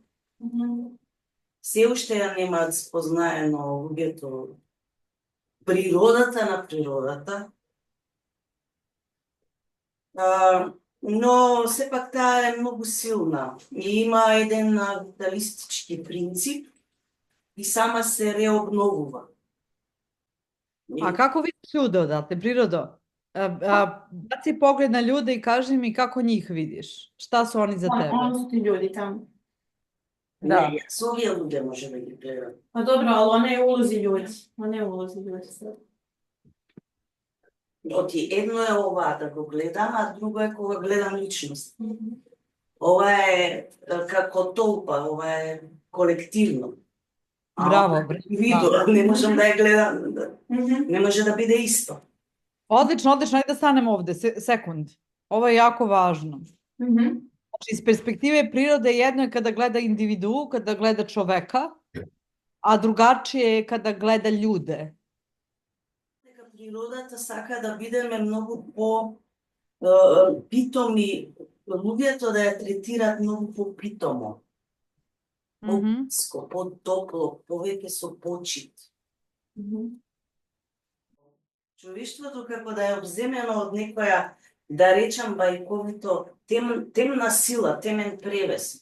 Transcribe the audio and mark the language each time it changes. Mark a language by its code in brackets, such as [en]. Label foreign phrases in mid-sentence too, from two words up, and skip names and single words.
[mk] Се уште ја немаат спознаено луѓето природата на природата. Но сепак таа е многу силна и има еден виталистички принцип и сама се реобновува. [sr] A kako vidiš ljude odatle, prirodo? Baci pogled na ljude i kaži mi kako njih vidiš. Šta su oni za tebe? Oni su ti ljudi tamo. [mk] Не, јас овие луѓе може да ги гледам. [sr] Pa dobro, ali ona je u ulozi ljudi. Ona je u ulozi ljudi sad. [mk] Оти едно е ова да го гледам, а друго е кога гледам личност. Ова е како толпа, ова е колективно. [sr] Bravo, [mk] Видо, не можам да ја гледам, не може да биде исто. [sr] Odlično, ajde da stanemo ovde, sekund. Ovo je jako važno. Znači, iz perspektive prirode jedno je kada gleda individu, kada gleda čoveka, a drugačije je kada gleda ljude. [mk] Природата сака да бидеме многу по питоми, луѓето да ја третираат многу по питомо. По-блиско, по-топло, повеќе со почит. Човештвото како да е обземено од некоја, да речам бајковито, темна сила, темен превес.